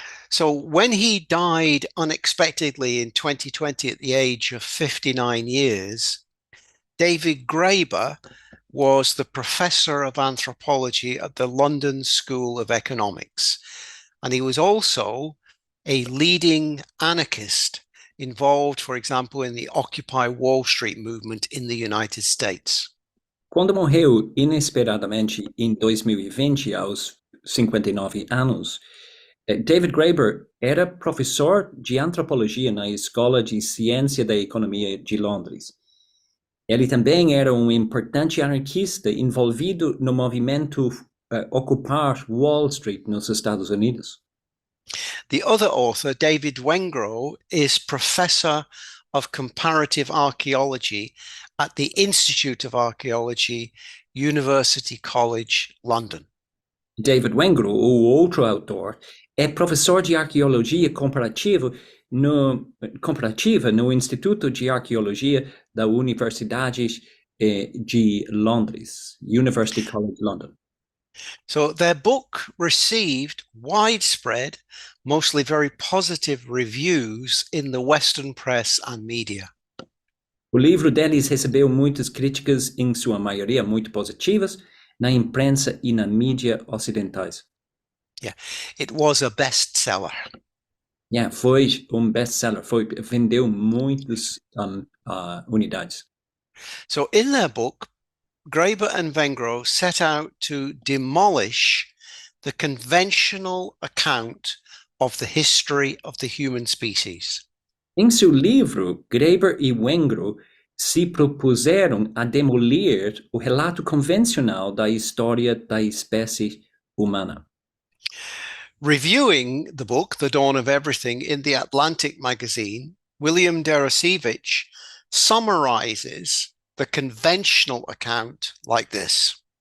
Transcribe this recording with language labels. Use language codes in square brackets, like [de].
[en] So when he died unexpectedly in 2020 at the age of 59 years, David Graeber was the professor of anthropology at the London School of Economics. And he was also a leading anarchist involved, for example, in the Occupy Wall Street movement in the United States. [pt] Quando morreu inesperadamente em 2020, aos 59 anos, David Graeber era professor de antropologia na Escola de Ciência da Economia de Londres. Ele também era importante anarquista envolvido no movimento Ocupar Wall Street nos Estados Unidos. [en] The other author, David Wengrow, is professor of comparative archaeology at the Institute of Archaeology, University College, London. [pt] David Wengrow, o outro autor, é professor de arqueologia comparativa no Instituto de Arqueologia da Universidade de Londres, University College London. [en] So their book received widespread, mostly very positive reviews in the Western press and media. [pt] O livro deles recebeu muitas críticas, em sua maioria muito positivas, na imprensa e na mídia ocidentais. [en] Yeah, it was a bestseller. Yeah, [pt] foi best-seller, vendeu muitas unidades. [en] So in their book, Graeber and Wengrow set out to demolish the conventional account of the history of the human species. [pt] Em seu livro, Graeber e Wengrow se propuseram a demolir o relato convencional da história da espécie humana. [en] Reviewing the book, The Dawn of Everything, in the Atlantic magazine, William Deresiewicz summarizes the conventional account like this.